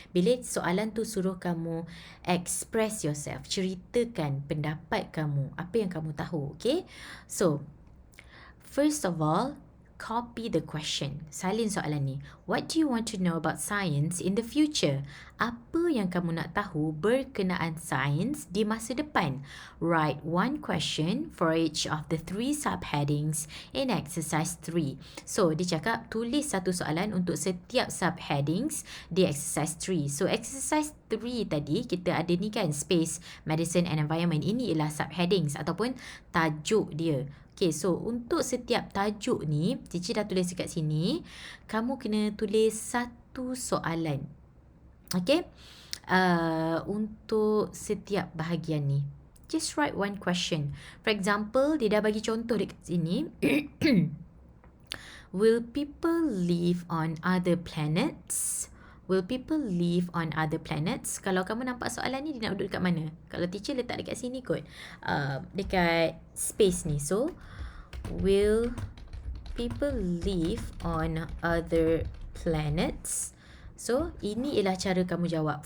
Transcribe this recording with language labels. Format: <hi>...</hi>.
<ms>Bila soalan tu suruh kamu</ms> <en>express yourself,</en> <ms>ceritakan pendapat kamu, apa yang kamu tahu. Okay?</ms> <en>So, first of all, copy the question.</en> <ms>Salin soalan ni.</ms> <en>What do you want to know about science in the future?</en> <ms>Apa yang kamu nak tahu berkenaan sains di masa depan?</ms> <en>Write one question for each of the 3 subheadings in exercise 3.</en> <ms>So, dia cakap tulis satu soalan untuk setiap subheadings di exercise 3. So, exercise 3 tadi kita ada ni kan, space, medicine and environment. Ini ialah subheadings ataupun tajuk dia. Okay, so untuk setiap tajuk ni, teacher dah tulis dekat sini, kamu kena tulis satu soalan. Okay, untuk setiap bahagian ni.</ms> <en>Just write one question. For example,</en> <ms>dia dah bagi contoh dekat sini.</ms> <en>Will people live on other planets? Will people live on other planets?</en> <ms>Kalau kamu nampak soalan ni, dia nak duduk dekat mana? Kalau teacher letak dekat sini kot. Dekat space ni.</ms> <en>So, will people live on other planets?</en> <ms>So, ini ialah cara kamu jawab.</ms>